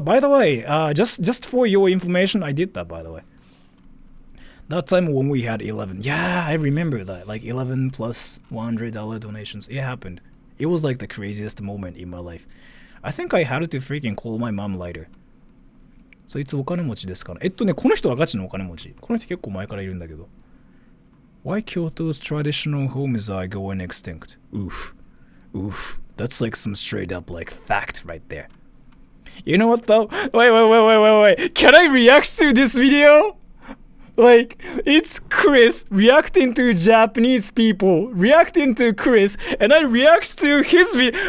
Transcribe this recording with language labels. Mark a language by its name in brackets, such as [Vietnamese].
[English] By the way, just for your information, I did that. By the way, that time when we had 11. Yeah, I remember that. Like 11 plus $100 donations. It happened. It was like the craziest moment in my life. I think I had to freaking call my mom later. [Japanese] そいつお金持ちですかね。この人はガチのお金持ち。この人結構前からいるんだけど。 [English] Why Kyoto's traditional homes are going extinct? Oof. Oof. That's like some straight up like fact right there. You know what though? Wait. Can I react to this video? Like, it's Chris reacting to Japanese people, reacting to Chris, and I react to his video.